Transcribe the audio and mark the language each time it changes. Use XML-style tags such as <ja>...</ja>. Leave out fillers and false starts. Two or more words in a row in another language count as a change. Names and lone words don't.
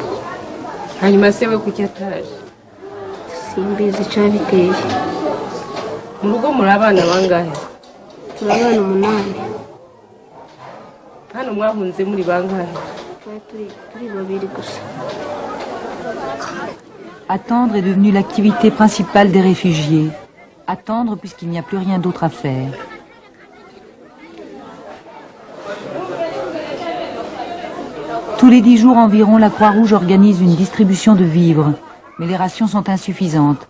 <rw>hanyuma se we kuki ataje? Simbizi icyabiteye. mu rugo muri abana bangahe? turi abana 8. hano mwahunze muri bangahe? turi 2 gusa.</rw> <fr>Attendre est devenu l'activité principale des réfugiés. Attendre puisqu'il n'y a plus rien d'autre à faire. Tous les 10 jours environ, la Croix-Rouge organise une distribution de vivres, mais les rations sont insuffisantes.</fr>